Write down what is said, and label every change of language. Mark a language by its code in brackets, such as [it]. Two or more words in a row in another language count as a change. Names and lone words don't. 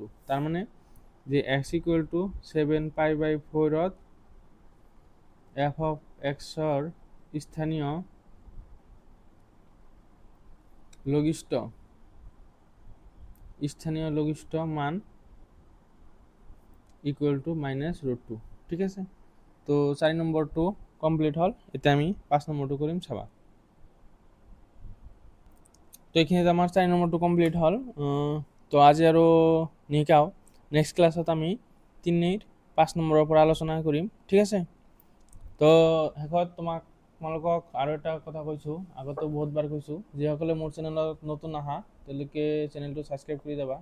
[bn] তার মানে যে x [en] equal to 7 pi by 4 [bn] অত f [en] of x [bn] এর স্থানীয় লঘিষ্ঠ মান [en] equal to -√2. [bn] ঠিক আছে, তো 4 নম্বর 2 কমপ্লিট হল, [as] এতে আমি 5 নম্বর 2 করিম চাবা। [bn] তো এখানে আমার 4 নম্বর 2 কমপ্লিট হল। [as] তো আজি আৰু নিশিকাও, নেক্সট ক্লাছত আমি 3 5 নম্বৰৰ পৰা আলোচনা কৰিম। ঠিক আছে, তো শেষত তোমালোকক আৰু এটা কথা কৈছোঁ, আগতো বহুতবাৰ কৈছোঁ, যিসকলে মোৰ চেনেলত নতুন আহা তেওঁলোকে চেনেলটো ছাবস্ক্ৰাইব কৰি যাবা।